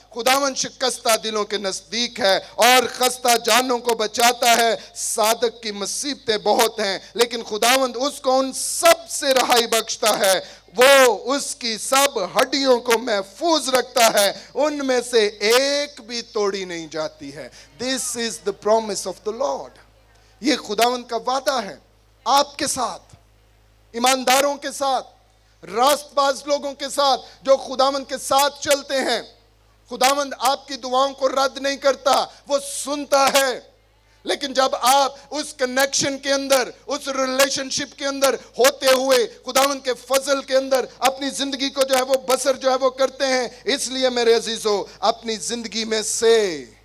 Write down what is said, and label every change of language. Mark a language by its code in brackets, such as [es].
[ur] خداوند شکستہ دلوں کے نزدیک ہے اور خستہ جانوں کو بچاتا ہے. صادق کی مصیبتیں بہت ہیں لیکن خداوند اس کو ان سب سے رہائی بخشتا ہے. وہ اس کی سب ہڈیوں کو محفوظ رکھتا ہے, ان میں سے ایک بھی توڑی نہیں جاتی ہے. [en] This is the promise of the Lord. [ur] یہ خداوند کا وعدہ ہے آپ کے ساتھ, ایمانداروں کے ساتھ, راست باز لوگوں کے ساتھ جو خداوند کے ساتھ چلتے ہیں. خداوند آپ کی دعاؤں کو رد نہیں کرتا, وہ سنتا ہے. لیکن جب آپ اس کنیکشن کے اندر، اس ریلیشن شپ کے اندر ہوتے ہوئے خداوند کے فضل کے اندر اپنی زندگی کو جو ہے وہ بسر جو ہے وہ کرتے ہیں، اس لیے میرے عزیزو اپنی زندگی میں سے